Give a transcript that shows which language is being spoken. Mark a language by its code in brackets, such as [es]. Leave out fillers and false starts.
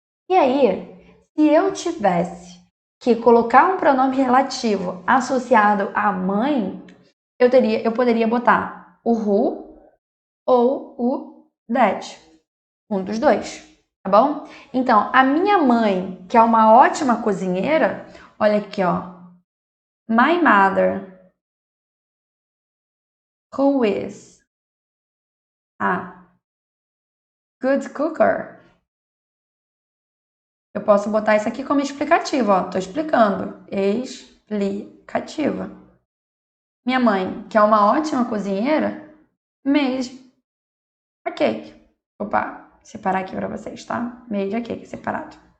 [pt] E aí, se eu tivesse que colocar um pronome relativo associado à mãe, eu poderia botar o who ou o that. Um dos dois, tá bom? Então, a minha mãe, que é uma ótima cozinheira, olha aqui, ó. [en] My mother, who is a good cooker. [pt] Eu posso botar isso aqui como explicativo, ó. Tô explicando. Explicativa. Minha mãe, que é uma ótima cozinheira, [en] made a cake. [pt] Opa, separar aqui para vocês, tá? [en] Made a cake, [pt] separado.